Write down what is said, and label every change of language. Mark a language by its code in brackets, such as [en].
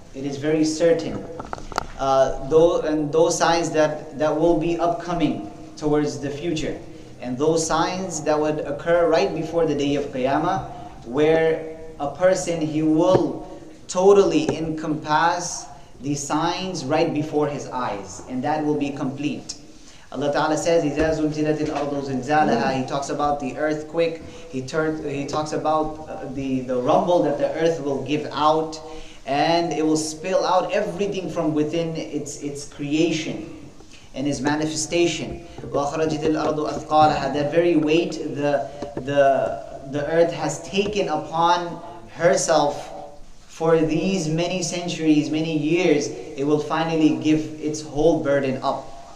[en] It is very certain. Those signs that will be upcoming towards the future. And those signs that would occur right before the day of Qiyamah, where a person, he will totally encompass the signs right before his eyes, and that will be complete. Allah Ta'ala says, [ar] إِذَا زُلْزِلَتِ الْأَرْضُ زِلْزَالَهَا. [en] He talks about the earthquake, he talks about the rumble that the earth will give out, and it will spill out everything from within its creation and its manifestation. [ar] وَأَخْرَجَتِ الْأَرْضُ أَثْقَالَهَا. [en] That very weight the earth has taken upon herself for these many centuries, many years, it will finally give its whole burden up.